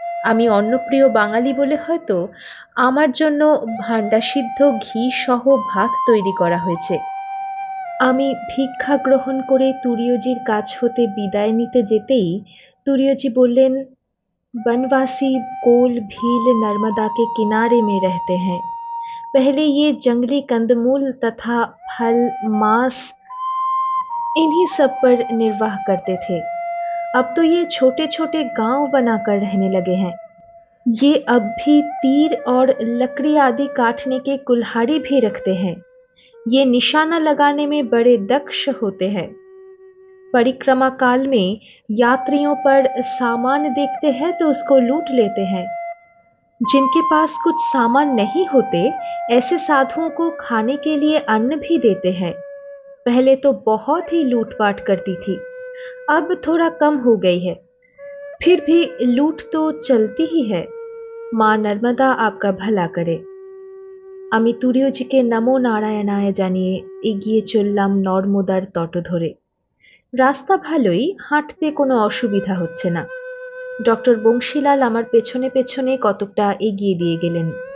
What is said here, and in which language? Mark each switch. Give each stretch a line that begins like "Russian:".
Bangla: আমি অন্নপ্রিয় বাঙালি বলে হয়তো আমার জন্য ভাণ্ডাসিদ্ধ ঘি সহ ভাত তৈরি করা হয়েছে। আমি ভিক্ষা গ্রহণ করে তুরীয়জির কাছ হতে বিদায় নিতে যেতেই তুরীয়জি বললেন,
Hindi: बनवासी कोल भील नर्मदा के किनारे में रहते हैं। पहले ये जंगली कंदमूल तथा फल मांस इन्हीं सब पर निर्वाह करते थे। अब तो ये छोटे छोटे गांव बनाकर रहने लगे हैं। ये अब भी तीर और लकड़ी आदि काटने के कुल्हाड़ी भी रखते हैं। ये निशाना लगाने में बड़े दक्ष होते हैं। परिक्रमा काल में यात्रियों पर सामान देखते हैं तो उसको लूट लेते हैं। जिनके पास कुछ सामान नहीं होते, ऐसे साधुओं को खाने के लिए अन्न भी देते हैं। पहले तो बहुत ही लूटपाट करती थी, अब थोड़ा कम हो गई है, फिर भी लूट तो चलती ही है। माँ नर्मदा आपका भला करे।
Bangla: আমি তুরীয়জিকে নমো নারায়ণায় জানিয়ে এগিয়ে চললাম নর্মদার তট ধরে। রাস্তা ভালোই, হাঁটতে কোনো অসুবিধা হচ্ছে না। ডক্টর বংশীলাল আমার পেছনে পেছনে কতকটা এগিয়ে দিয়ে গেলেন।